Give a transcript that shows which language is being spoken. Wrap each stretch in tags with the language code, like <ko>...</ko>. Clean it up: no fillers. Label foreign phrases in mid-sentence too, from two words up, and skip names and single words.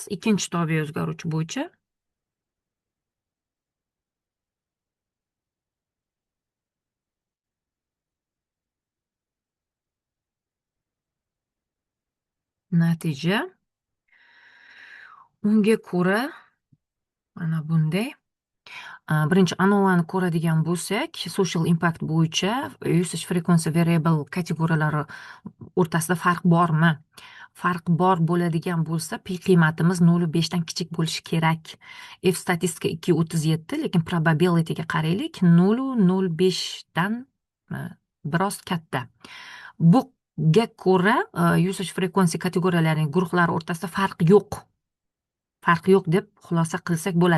<uz>Ikkinchi tobe o'zgaruvchi bo'yicha. Natija unga ko'ra mana bunday. Birinchi ANOVAni ko'radigan bo'lsak,</uz> <en>social impact</en> <uz>bo'yicha</uz> <en>usage frequency variable</en> <uz>kategoriyalari o'rtasida farq bormi? Farq bor bo'ladigan bo'lsa, pi qiymatimiz 0,5 dan kichik bo'lishi kerak. F statistika 2,37, lekin probabilityga qaraylik, 0,05 dan biroz katta. Buga ko'ra</uz> <en>usage frequency</en> <uz>kategoriyalarining guruhlari o'rtasida farq yo'q deb xulosa qilsak bo'ladi.</uz>